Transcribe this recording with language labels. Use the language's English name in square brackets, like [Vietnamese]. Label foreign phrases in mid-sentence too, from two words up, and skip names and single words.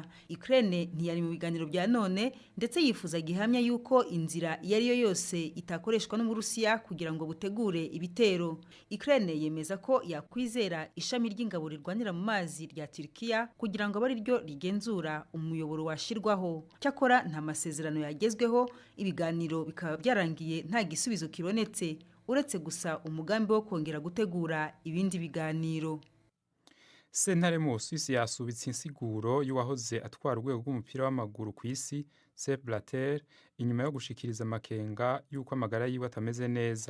[Rundi] Ukraine ntiyari mu biganiro bya none ndetse yifuza gihamya yuko inzira iyo ari yo yose itakoreshwa n'Uburusiya kugira ngo butegure ibitero. Ukraine yemeza ko yakwizera ishami ry'ingabo rirwanira mu mazi rya Turkiya kugira ngo bari ryo rigenzura umuyoboro washirwaho. Cyakora nta masezerano yagezweho, ibiganiro bikaba byarangiye nta gisubizo kironetse uretse gusa umugambi wo kongera gutegura ibindi biganiro. Sentare mu Suisse yasubitse insiguro y'uwahoze atwara urwego rw'umupira w'amaguru ku isi Sepp Blatter inyuma yo gushikiriza amakenga yuko amagara yiwe atameze neza.